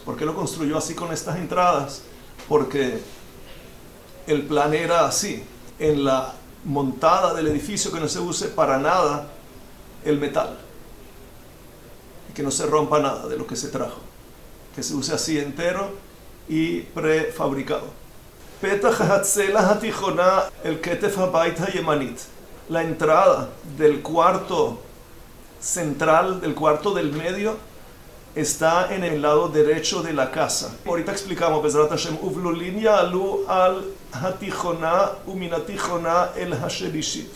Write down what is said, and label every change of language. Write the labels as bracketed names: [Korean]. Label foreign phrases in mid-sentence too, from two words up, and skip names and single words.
[Spanish] ¿Por qué lo construyó así con estas entradas? Porque el plan era así. En la montada del edificio, que no se use para nada el metal, que no se rompa nada de lo que se trajo, que se use así entero y prefabricado. [Hebrew] פתח הצלע התיכונה אל כתף הבית הימנית. [Spanish] La entrada del cuarto central, del cuarto del medio, está en el lado derecho de la casa. Ahorita explicamos, [Hebrew] בעזרת השם, ובלולים יעלו על התיכונה ומן התיכונה אל השלישית.